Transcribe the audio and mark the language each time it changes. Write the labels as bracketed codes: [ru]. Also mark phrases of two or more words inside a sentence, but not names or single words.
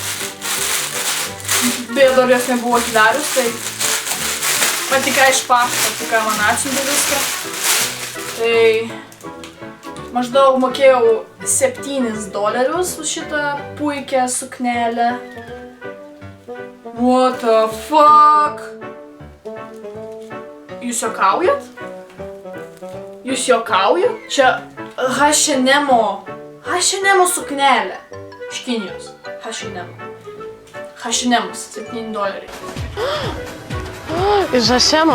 [lt] Beje, dar jos nebuvo atidarius, tai patika iš pašto, patika man atsiuntė viską. Tai maždaug mokėjau $7 už šitą puikią suknelę. [en] What the fuck? [lt] Jūs juokaujat? Čia H&M suknelė iš Kinijos. H&M's $7. Iš H&M.